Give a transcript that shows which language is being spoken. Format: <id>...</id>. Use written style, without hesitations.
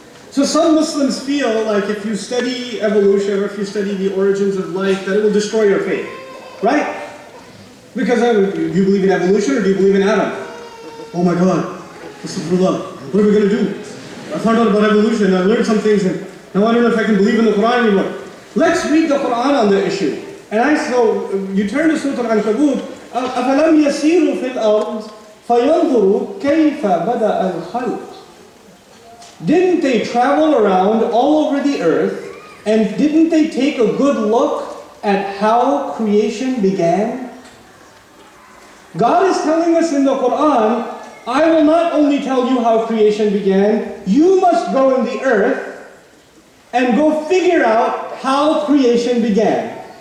<en>So some Muslims feel like if you study evolution or if you study the origins of life, that it will destroy your faith. Right? Because do you believe in evolution or do you believe in Adam? Oh my God, Astaghfirullah, what are we going to do? I found out about evolution, I learned some things, and now I don't know if I can believe in the Quran anymore. Let's read the Quran on the issue. So you turn to Surah Al-Ankabut,</en> <ar>أَفَلَمْ يَسِيرُوا فِي الْأَرْضِ فَيَنْظُرُوا كَيْفَ بَدَأَ الْخَلْقِ.</ar> <en>Didn't they travel around all over the earth, and didn't they take a good look at how creation began? God is telling us in the Quran, I will not only tell you how creation began, you must go in the earth and go figure out how creation began.</en>